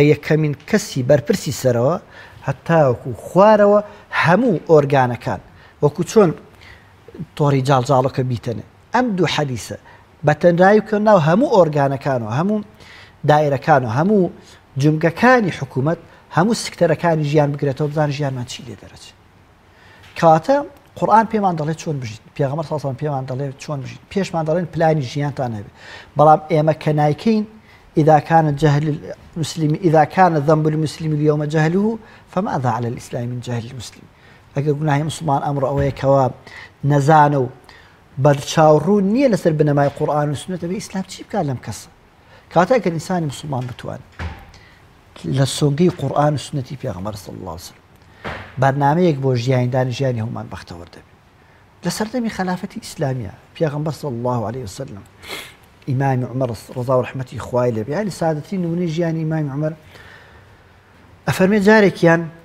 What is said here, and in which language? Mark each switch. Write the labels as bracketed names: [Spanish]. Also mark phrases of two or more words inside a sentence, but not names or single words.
[Central Kurdish] یەکەمین کەسی بەرپرسی سەرەوە هەتاوەکو خوارەوە هەموو ئۆرگانەکان وەکو چۆن تۆڕی جاڵجاڵەکە بیتەنێ ئەم دوو حەدیثە بە تەنرایی بکەن ناو هەموو ئۆرگانەکانەوە هەموو دائیرەکانەوە هەموو جمگەکانی حکوومەت هەموو سکتەرەکانی ژیان بگرێتەوە بزان ژیانمان چی لێ دەرەچێت کەواتە قورئان پێمان دەڵێت چۆن بژین پێغەمبەر [Arabic] صلی الله علیه و سلم [Central Kurdish] پێمان دەڵێت چۆن بژین پێشمان دەڵێن پلانی ژیانتان هەبێت بەڵام ئێمە کە نایکەین [Arabic] إذا كان جهل المسلم إذا كان ذنب المسلم اليوم جهله فماذا على الإسلام من جهل المسلم [Central Kurdish] ئەگەر گوناهی مسلمان ئەمڕۆ ئەوەیە کەوا نەزانە و بەرچاوڕوو نییە لەسەر بنەمای قورئان و سنەتە بێ ئیسلام چی بکات لەم کەسە کاتە ئەگەر ئینسانی مسلمان بتوانێت لە سۆنگەی قورئان و سنەتی پێغەمبەر [Arabic] صلی الله عليه وسلم [Central Kurdish] بەرنامەیەک بۆ ژیانیدانی ژیانی هەمومان بەختەوەر دەبێت لە سەردەمی خلافەتی ئیسلامیە پێغەمبەر [Arabic] صلی الله عليه وسلم [Central Kurdish] ئیمامی عومەر ڕەضا و ڕەحمەتی خوای لێبێ یعنی سادەترین نمونەی ژیانی ئیمامی عومەر ئەفەرمێ جارێکیان